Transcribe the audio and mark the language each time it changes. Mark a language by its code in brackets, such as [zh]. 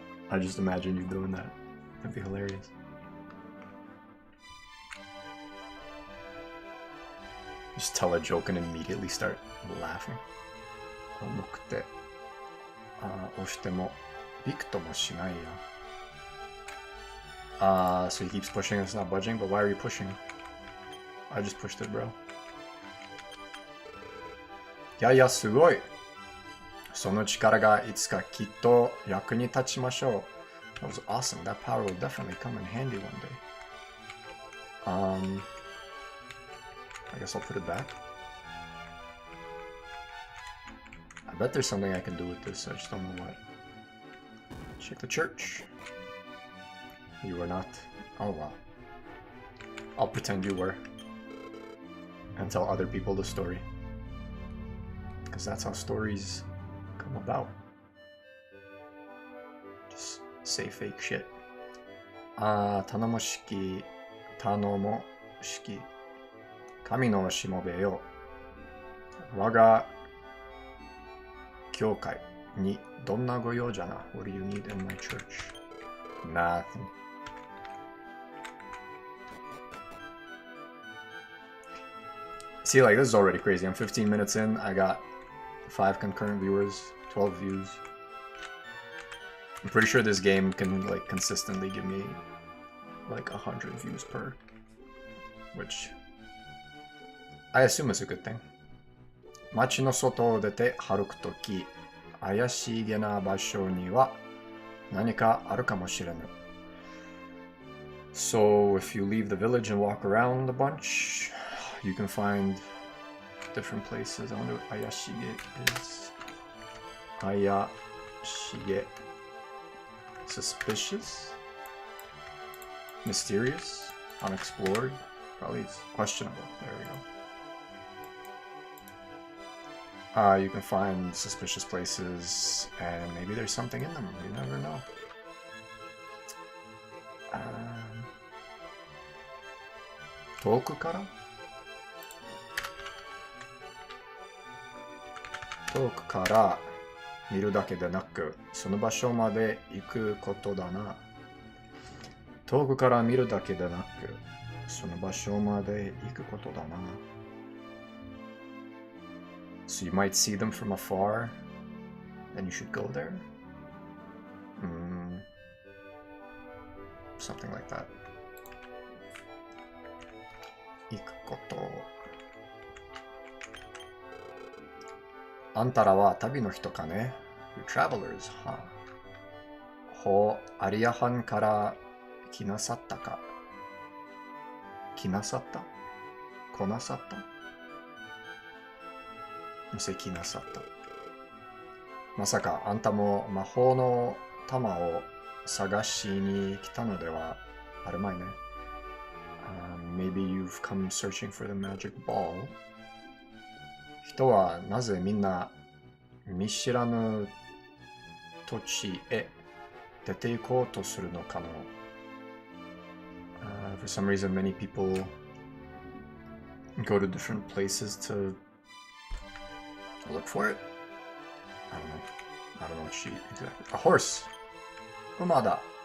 [en] I just imagine you doing that. That'd be hilarious. Just tell a joke and immediately start laughing. [ja] 重くて、押してもビクともしないや。 [en] So he keeps pushing and it's not budging, but why are you pushing? I just pushed it, bro. [ja] いやいや、すごい。その力がいつかきっと役に立ちましょう。 [en] That was awesome. That power will definitely come in handy one day. I guess I'll put it back. I bet there's something I can do with this. I just don't know what. Check the church. You were not. Oh, wow. I'll pretend you were. And tell other people the story. Because that's how stories come about. Just say fake shit. [ja] 頼もしき、頼もしき。神のしもべよ。我が教会にどんなご用じゃな。 [en] What do you need in my church? Nothing. See, like, this is already crazy. I'm 15 minutes in. I got 5 concurrent viewers, 12 views. I'm pretty sure this game can, like, consistently give me, like, 100 views per. Which... I assume it's a good thing. [ja] 街の外を出て歩くとき、怪しげな場所には何かあるかもしれぬ。 [en] So if you leave the village and walk around a bunch, you can find different places. I wonder what 怪しげ is. 怪しげ.Suspicious? Mysterious? Unexplored? Probably it's questionable. There we go. You can find suspicious places, and maybe there's something in them. You never know. [ja] Toku kara? Toku kara 見るだけでなく、その場所まで行くことだな。遠くから見るだけでなく、その場所まで行くことだな。 [en] So you might see them from afar, then you should go there? Something like that. [ja] 行くこと。あんたらは旅の人かね？ [en] You're travelers, huh? [ja] ほう、アリアハンから来なさったか？来なさった？来なさった？無責なさった。まさかあんたも魔法の玉を探しに来たのではあるまいね。 [en] Maybe you've come searching for the magic ball. 人はなぜみんな見知らぬ土地へ出て行こうとするのかの。 For some reason, many people go to different places to look for it. I don't know. I don't know what she exactly. A horse. Umada.